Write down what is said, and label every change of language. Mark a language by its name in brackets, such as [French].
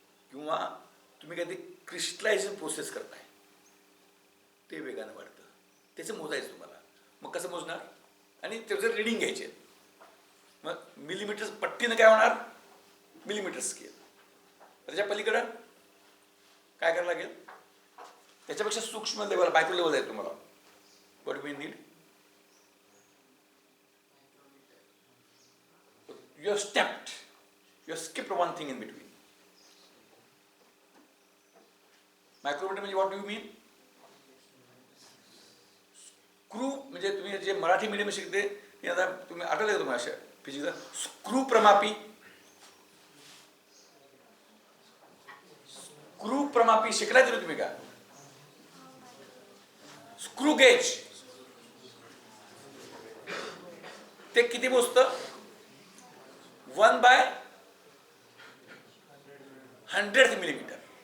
[Marathi] किंवा तुम्ही काहीतरी क्रिस्टलायझेशन प्रोसेस करताय, ते वेगाने वाढतं. त्याचं मोजायचं तुम्हाला. मग कसं मोजणार, आणि त्याचं रिडिंग घ्यायचे. मग मिलीमीटर पट्टीनं काय होणार, मिलीमीटर स्केल. त्याच्या पलीकडं काय करायला लागेल, त्याच्यापेक्षा सूक्ष्म लेवल, मायक्रो लेवल आहे तुम्हाला. [English] What we need, you have skipped one thing in between. Micrometer म्हणजे what do you mean, screw. [Marathi] म्हणजे तुम्ही जे मराठी मीडियम शिकते, आता तुम्ही आठवलं का तुम्हाला अशा फिजिक्सला, स्क्रू प्रमापी. स्क्रू प्रमापी शिकलाय तरी तुम्ही का, स्क्रू गेज ते किती मोजतं, 1/100th मिलीमीटर.